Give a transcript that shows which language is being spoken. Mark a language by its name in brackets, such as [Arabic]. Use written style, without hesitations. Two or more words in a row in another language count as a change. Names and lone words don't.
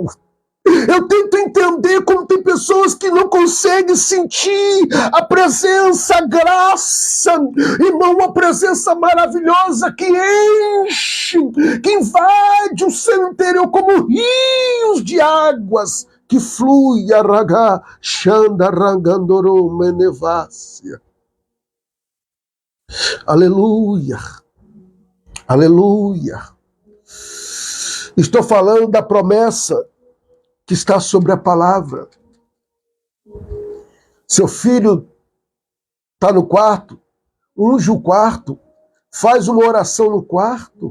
[Portuguese] Eu tento entender como tem pessoas que não conseguem sentir a presença, a graça, irmão, uma presença maravilhosa que enche, que invade o seu interior como rios de águas que flui, aragá, xanda, rangandoro, menevácia. Aleluia, aleluia. Estou falando da promessa que está sobre a palavra. Seu filho está no quarto, unge o quarto, faz uma oração no quarto.